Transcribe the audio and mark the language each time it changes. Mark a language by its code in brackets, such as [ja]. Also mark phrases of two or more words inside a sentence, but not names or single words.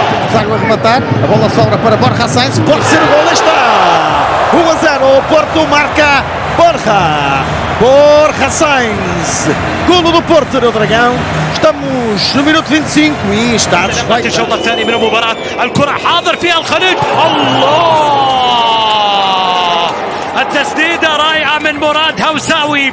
[pt] consegue arrematar. A bola sobra para Borja Sainz. Pode ser o gol. Está 1-0. O Porto marca. Borja Sainz. Golo do Porto no Dragão. Estamos no minuto 25 e está desfeita. [ar] الشوط الثاني من المباراة. الكرة حاضر فيها الخليج. الله! التسديدة رائعة من مراد هوساوي.